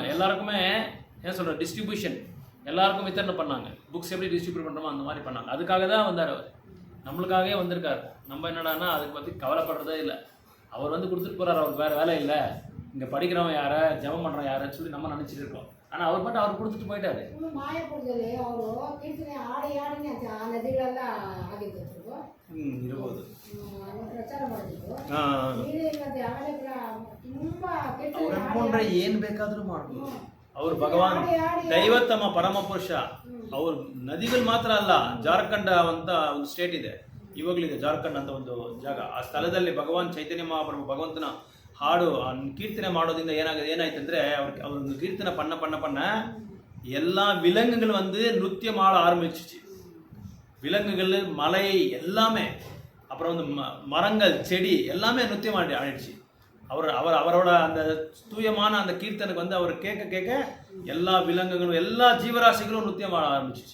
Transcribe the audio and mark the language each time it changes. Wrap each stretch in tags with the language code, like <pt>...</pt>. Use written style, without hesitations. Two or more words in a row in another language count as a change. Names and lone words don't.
<ta>எல்லாருக்குமே என்ன சொல்ற டிஸ்ட்ரிபியூஷன், எல்லாருக்கும் வித்தரணை பண்ணாங்க. புக்ஸ் எப்படி டிஸ்ட்ரிபியூட் பண்ணுறோமோ அந்த மாதிரி பண்ணாங்க. அதுக்காக தான் வந்தார் அவர், நம்மளுக்காகவே வந்திருக்காரு. நம்ம என்னடானா அதுக்கு பற்றி கவலைப்படுறதே இல்லை. அவர் வந்து கொடுத்துட்டு போகிறார், அவருக்கு வேறு வேலை இல்லை, இங்கே படிக்கிறவன் யாரை, ஜபம் பண்ணுறவன் யாருன்னு சொல்லி நம்ம நினச்சிட்டு இருக்கோம். ஆனால் அவர் மட்டும் அவர் கொடுத்துட்டு போயிட்டாரு.</ta> <kn>ಏನ್ ಬೇಕಾದ್ರೂ ಮಾಡ್ಬೋದು. ಅವ್ರು ಭಗವಾನ್ ದೈವತಮ ಪರಮ ಪುರುಷ. ಅವ್ರ ನದಿಗಳು ಮಾತ್ರ ಅಲ್ಲ, ಜಾರ್ಖಂಡ್ ಅಂತ ಒಂದು ಸ್ಟೇಟ್ ಇದೆ, ಇವಾಗಲಿದೆ ಜಾರ್ಖಂಡ್ ಅಂತ ಒಂದು ಜಾಗ. ಆ ಸ್ಥಳದಲ್ಲಿ ಭಗವಾನ್ ಚೈತನ್ಯ ಮಹಾಪ್ರಭು ಭಗವಂತನ ಹಾಡು ಕೀರ್ತನೆ ಮಾಡೋದ್ರಿಂದ ಏನಾಯ್ತು ಅಂದರೆ ಅವ್ರ</kn> <ta>கீர்த்தனை பண்ண எல்லா விலங்குகள் வந்து நிருத்தியம் ஆட ஆரம்பிச்சிச்சு. விலங்குகள், மலை எல்லாமே, அப்புறம் வந்து மரங்கள், செடி எல்லாமே நிருத்தியம் ஆடிடுச்சு. அவரோட அந்த தூயமான அந்த கீர்த்தனுக்கு வந்து அவர் கேட்க எல்லா விலங்குகளும் எல்லா ஜீவராசிகளும் நிருத்தியம் ஆட ஆரம்பிச்சிச்சு.</ta>